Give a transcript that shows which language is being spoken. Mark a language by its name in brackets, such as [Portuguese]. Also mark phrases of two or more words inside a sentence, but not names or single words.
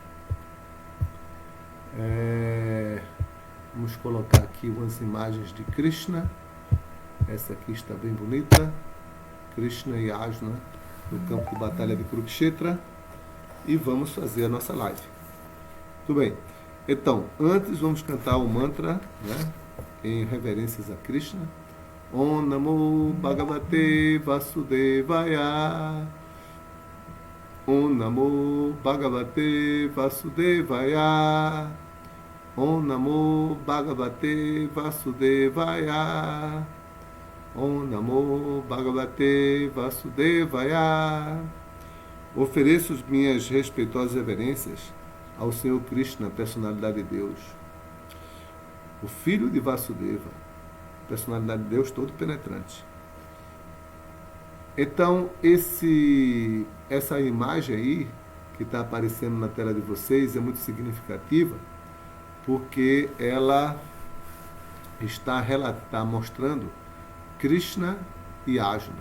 [Portuguese] Vamos colocar aqui umas imagens de Krishna. Essa aqui está bem bonita. Krishna e Arjuna no campo de batalha de Kurukshetra. E vamos fazer a nossa live. Tudo bem. Então, antes vamos cantar o mantra, né, em reverências a Krishna. [Sanskrit] Om Namo Bhagavate Vasudevaya. Om Namo Bhagavate Vasudevaya. Om Namo Bhagavate Vasudevaya. Om Namo Bhagavate Vasudevaya. [Portuguese] Ofereço minhas respeitosas reverências ao Senhor Krishna, personalidade de Deus, o filho de Vasudeva, personalidade de Deus todo penetrante. Então, essa imagem aí, que está aparecendo na tela de vocês, é muito significativa, porque ela está mostrando Krishna e Arjuna.